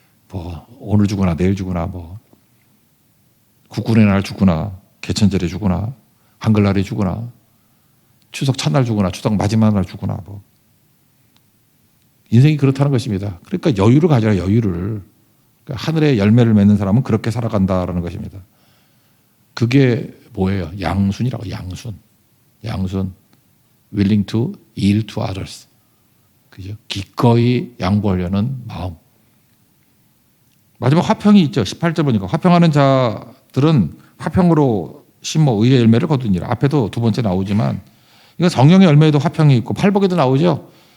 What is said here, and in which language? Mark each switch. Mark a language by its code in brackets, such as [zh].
[ko] 뭐 오늘 죽으나 내일 죽으나 뭐 국군의 날 죽으나 개천절에 죽으나 한글날에 죽으나 추석 첫날 죽으나 추석 마지막 날 죽으나 뭐 인생이 그렇다는 것입니다. 그러니까 여유를 가져라. 여유를. 그러니까 하늘의 열매를 맺는 사람은 그렇게 살아간다라는 것입니다. 그게 뭐예요? 양순이라고. 양순. [en] willing to yield to others. [ko] 그죠? 기꺼이 양보하려는 마음. 마지막 화평이 있죠. 18절 보니까 화평하는 자들은 화평으로 심어 의의 열매를 거두니라. 앞에도 두 번째 나오지만 이건 성령의 열매에도 화평이 있고 팔복에도 나오죠.